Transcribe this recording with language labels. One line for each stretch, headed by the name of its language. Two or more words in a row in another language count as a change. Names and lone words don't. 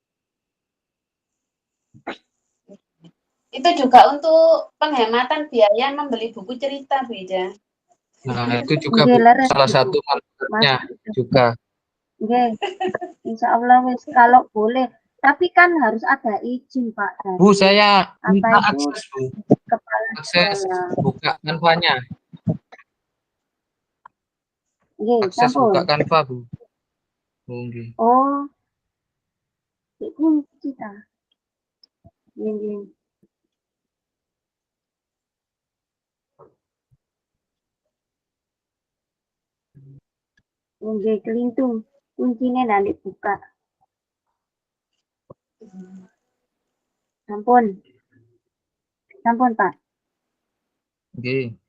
Indonesian: Itu juga untuk penghematan biaya membeli buku cerita, Bu Ida. Nah, itu juga Bu, salah satu manfaatnya juga. Oke,
Arabic: insya Allah
Indonesian: wis kalau boleh. Tapi kan harus ada izin Pak. Bu, saya apa minta itu akses Bu. kepala Akses sekolah. buka kanvanya. Nggih, Akses sampun. buka kanva Bu. Nggih. Oh, kunci ta.
Javanese: Nggih. Nggih, kelintung.
Indonesian: Kuncinya nanti buka. Sampun. Sampun, Pak. Nggih.